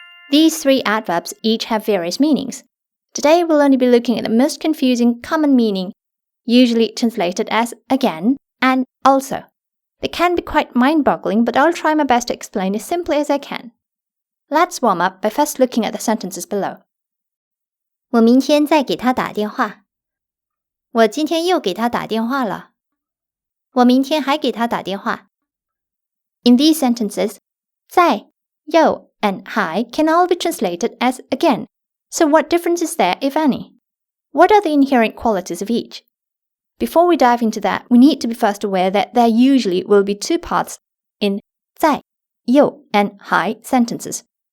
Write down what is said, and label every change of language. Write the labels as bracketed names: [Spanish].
[English] These three adverbs each have various meanings. Today we'll only be looking at the most confusing common meaning, usually translated as again and also. They can be quite mind-boggling, but I'll try my best to explain as simply as I can. Let's warm up by first looking at the sentences below. [Chinese] 我明天再给他打电话。我今天又给他打电话了。我明天还给他打电话。 [English] In these sentences, 在, 又 and 还 can all be translated as again. So what difference is there, if any? What are the inherent qualities of each? Before we dive into that, we need to be first aware that there usually will be two parts in 在, 又 and 还 sentences.